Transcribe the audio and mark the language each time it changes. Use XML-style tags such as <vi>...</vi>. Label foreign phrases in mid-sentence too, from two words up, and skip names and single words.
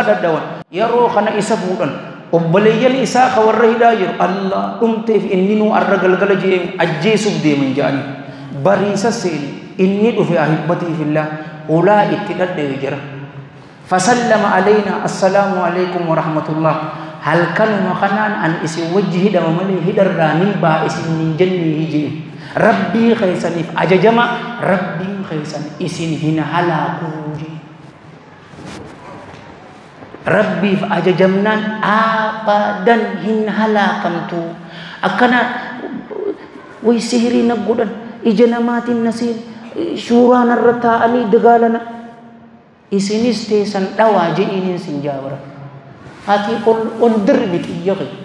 <om>daddawan yeroo kana isa fuudhan obboleeyyan isaa ka warra hidhaa jiru allah dhumteef inni nuu arra galgala jee ajjeesuuf deeman jaanii bariisa seeni inni dhufe</om> <ar>أحبتي في الله</ar> <om>hulaa itti dhadhee jira</om> <ar>فسلم علينا السلام عليكم ورحمة الله</ar> <om>halkanuma kanaan an isin wajji hidhama malee hidharraa nin baa isin nin jennee hijee rabbii keeysaniif ajajama rabbiin keeysan isin hin halaakuu jee rabbiif ajajamnaan abadan hin halaakamtu akkana way sihirii naggodhan ija namaatiin nasiin suuraan irra taa'anii dagaalana isinis teessan dhawaa je'iiniin sin jaabara ati ol dirbi xiyyaqe</om>